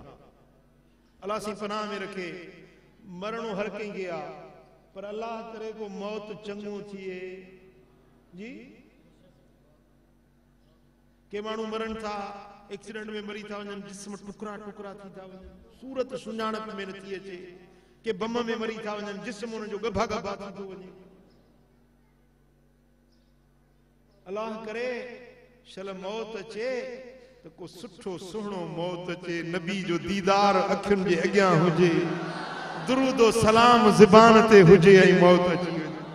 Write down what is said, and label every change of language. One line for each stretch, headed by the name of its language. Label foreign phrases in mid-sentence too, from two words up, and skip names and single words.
Sindhi: अल्लाह सी पनाह में रखे, मरणो हर कंहिंखे आहे, पर अल्लाह करे को मौत चङो थिए। जी के माण्हू मरण था, एक्सीडेंट में मरी था वञनि, जिस्म टुकड़ा टुकड़ा थी था वञनि, सूरत सुञाणप में नथी अचे, के बम में मरी था वञनि, जिस्म उनजो गभा गभा थी थो वञे। अल्लाह करे शल मौत अचे त को सुठो सुहिणो मौत अचे, नबी जो दीदार अखियुनि जे अॻियां हुजे, दुरूद ओ सलाम ज़बान ते हुजे, ऐं मौत अची वञे।